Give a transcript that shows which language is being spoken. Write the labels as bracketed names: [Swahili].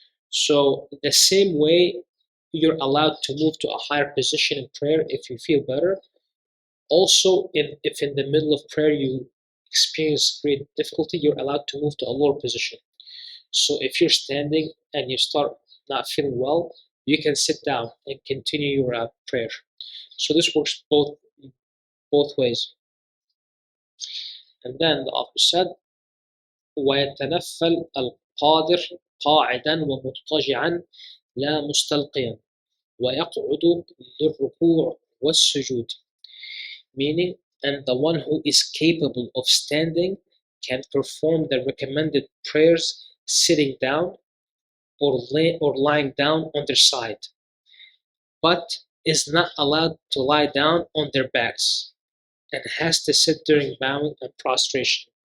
[English] So the same way you're allowed to move to a higher position in prayer if you feel better, also if in the middle of prayer you experience great difficulty, you're allowed to move to a lower position. So if you're standing and you start not feeling well, you can sit down and continue your prayer. So this works both ways. And then the author said, [Arabic] وَيَتَنَفَّلْ الْقَادِرُ قَاعِدًا وَمُضْطَجِعًا لَا مُسْتَلْقِيًا وَيَقْعُدُ لِلرُّكُوعِ وَالسُّجُودِ. [English] Meaning, and the one who is capable of standing can perform the recommended prayers sitting down or lying down on their side, but is not allowed to lie down on their backs and has to sit during bowing and prostration.